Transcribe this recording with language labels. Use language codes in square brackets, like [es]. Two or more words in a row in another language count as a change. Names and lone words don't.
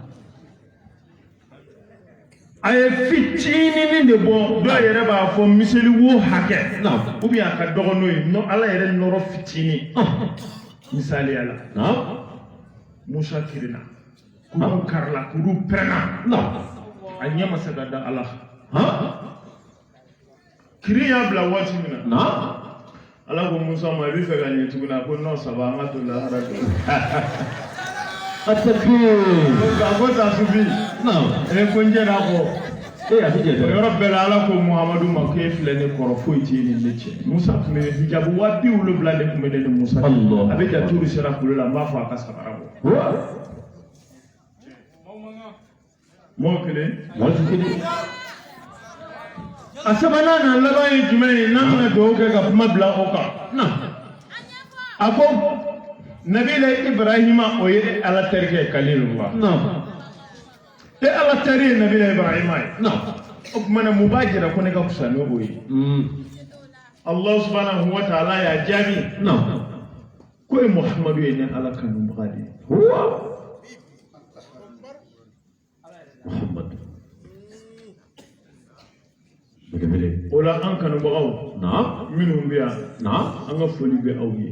[bm] a ye fitinin de bɔ dɔw yɛrɛ b'a fɔ miseli wo hakɛ [fr] ou bien [bm] a ka dɔgɔ n'o ye Ala yɛrɛ nɔrɔ fitinin misaliya la Musa kirinna kuru karila kuru pɛrɛnna a ɲɛ ma se ka da Ala kirin y'a bila waati min na Ala ko Musa ma i bɛ fɛ ka ɲɛ tuguni a ko [fr] non ça va [bm] an ka to lahara dɔrɔn a ko ta sufi ko n jɛra kɔ o yɔrɔ bɛɛ la Ala ko Muhamadu ma ko e filɛ ne kɔrɔ foyi tɛ ni ne cɛ Musa tun bɛ hijabu 70,000 de tun bɛ ne ni Musa a bɛ jaturu sera kulu la n b'a fɔ a ka sabara bɔ mɔgɔ kelen a sabanan na laban ye jumɛn ye n'an bɛna dugawu kɛ ka kuma bila o kan a ko Nabila Ibrahima o ye Ala terikɛ Kalilullah e Ala teri ye Nabila Ibrahima ye o tuma na mun b'a jira ko ne ka fisa n'o ye [ar] الله سبحانه وتعالى [bm] y'a jaabi ko e Muhammadu ye ne Ala kanubaga de ye Muhammad o la an kanubagaw minnu bɛ yan an ka foli bɛ aw ye